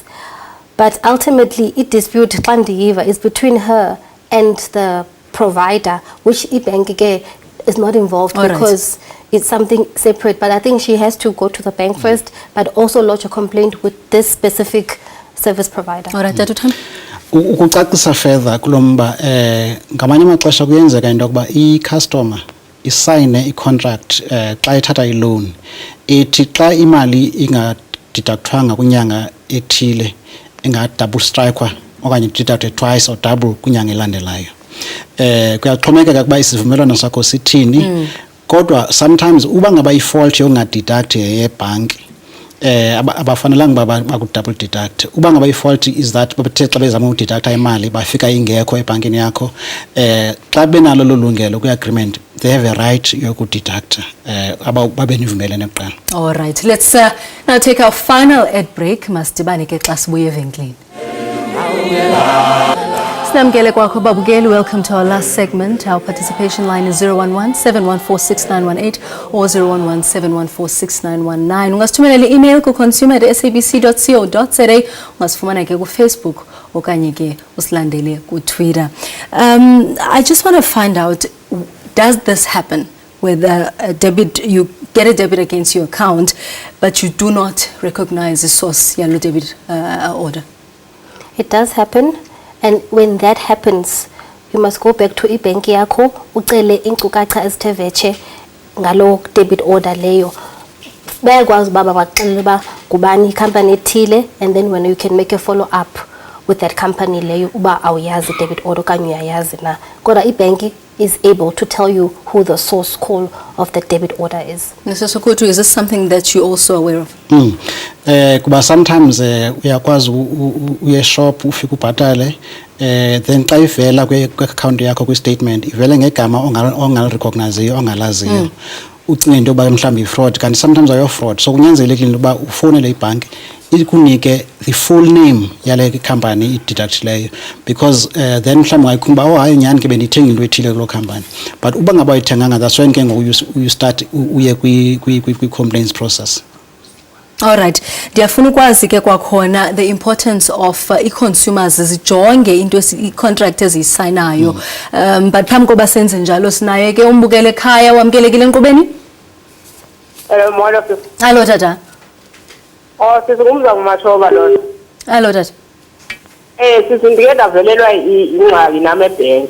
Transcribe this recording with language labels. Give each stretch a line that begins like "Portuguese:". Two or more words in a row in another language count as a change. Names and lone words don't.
English: But ultimately, it dispute is between her and the provider, which bank is not involved because it's something separate. But I think she has to go to the bank first, but also lodge a complaint with this specific service provider. Alright, Datutam.
Xhosa: Ukucacisa further kulomba ngamanye amaxesha kuyenzeka into yokuba i-customer isayine i-contract xa ithatha i-loan ethi xa imali ingadeductwanga kwinyanga ethile inga-double strikewa okanye
English: deducted twice or double
Xhosa: kwinyanga elandelayo. Kuyaxhomekeka ukuba isivumelwano sakho sithini, kodwa sometimes uba ngaba i-fault yongadeduct yebhanki abafanelanga baku-double deduct. Uba ngaba i-fault
English: is that
Xhosa: bathe xa bezama udeducta imali bafika ingekho ebhankini yakho, xa benalo lolungelo kwi-agreement
English: they have a right
Xhosa: yokudeducta babe nivumelene kuqala.
English: All right, let's now take our final ad break.
Xhosa: Masdibane ke xa sibuye evenkileni. Sinamkele kwakho babukeli,
English: welcome to our last segment. Our participation line is 011-714-6918 or 011-714-6919.
Xhosa: Ungasithumelela email ku consumer@sabc.co.za, ungasifumana ke ku Facebook okanye ke usilandele ku Twitter.
English: I just want to find out, does this happen with a debit, you get a debit against your account but you do not recognize the source yalo debit order? It does happen. And when that happens, you must go back to
Xhosa: ibanki yakho ucele inkcukacha ezithe vetshe ngalo
English: debit order leyo.
Xhosa: Bayakwazi baba baxelele ba kubani company ethile,
English: and then when you can make a follow up with that company
Xhosa: leyo uba awuyazi
English: debit order
Xhosa: kanye uyayazi na.
English: Kodwa ibanki is able to tell you who the source call of the debit order is. Mr. Sokoto, is this something that you're also aware of?
Xhosa: Kuba sometimes uyakwazi uye shop ufike ubhatale then xa ivela kwi-account yakho kwi-statement ivele ngegama ongalirecognizeyo ongalaziyo ucinge into yoba mhlawumbi i-fraud kanti sometimes ayo-fraud so kunyanzelekile into yoba ufowunele ibhanki ikunike
English: the full name
Xhosa: yale company i-deductileyo because then mhlawumbi ungayikhumba hayi nyhani ke bendiyithenga into ethile kuloo company but uba ngaba uyithenganga
English: that's when
Xhosa: ke ngoku
English: you start
Xhosa: uye kwi-complaints process. Alright, ndiyafuna ukwazi ke kwakhona
English: the importance of
Xhosa: i-consumers zijonge into i-contract eziyisayinayo but phambi koba senze njalo sinaye ke umbukele ekhaya wamkelekile enkqubeni. Molo.
English: Hello tata.
Xhosa: Sizungumza nguMashoba lona.
English: Hello tata.
Xhosa: Sisi ndike ndavelelwa ingxaki nami ebhenki.